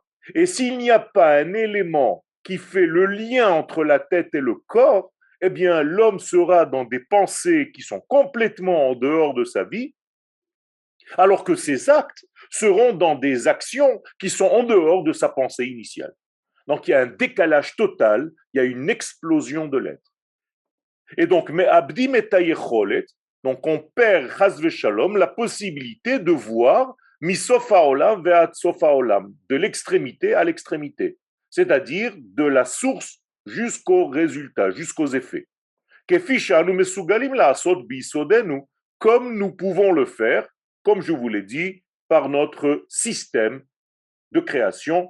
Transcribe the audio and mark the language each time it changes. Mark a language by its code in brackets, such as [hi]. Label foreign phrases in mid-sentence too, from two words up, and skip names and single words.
[fr] Et s'il n'y a pas un élément qui fait le lien entre la tête et le corps, eh bien l'homme sera dans des pensées qui sont complètement en dehors de sa vie, alors que ses actes seront dans des actions qui sont en dehors de sa pensée initiale. Donc il y a un décalage total, il y a une explosion de l'être. Et donc, donc on perd [he] חס ושלום [fr] la possibilité de voir [he] מסוף העולם ועד סוף העולם, [fr] de l'extrémité à l'extrémité, c'est-à-dire de la source jusqu'au résultat, jusqu'aux effets. Comme nous pouvons le faire, comme je vous l'ai dit, par notre système de création.